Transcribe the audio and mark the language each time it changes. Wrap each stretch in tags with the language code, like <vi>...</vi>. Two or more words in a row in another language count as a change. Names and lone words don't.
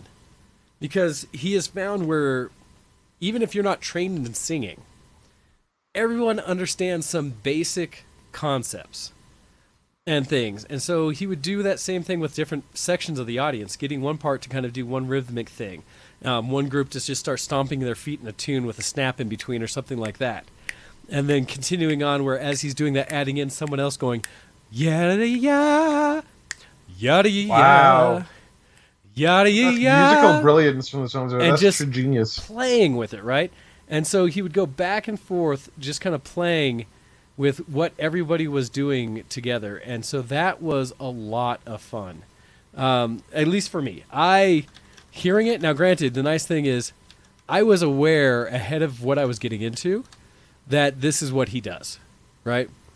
<en>Because he has found where, even if you're not trained in singing, everyone understands some basic concepts and things. And so he would do that same thing with different sections of the audience, getting one part to kind of do one rhythmic thing. One group to just start stomping their feet in a tune with a snap in between or something like that. And then continuing on where as he's doing that, adding in someone else going, yada yada, yada yada. Wow. Yada That's yada. musical brilliance from the songs. And That's just true genius. playing with it, right? And so he would go back and forth, just kind of playing with what everybody was doing together. And so that was a lot of fun, at least for me. Hearing it, now granted, the nice thing is I was aware ahead of what I was getting into that this is what he does, right?</en>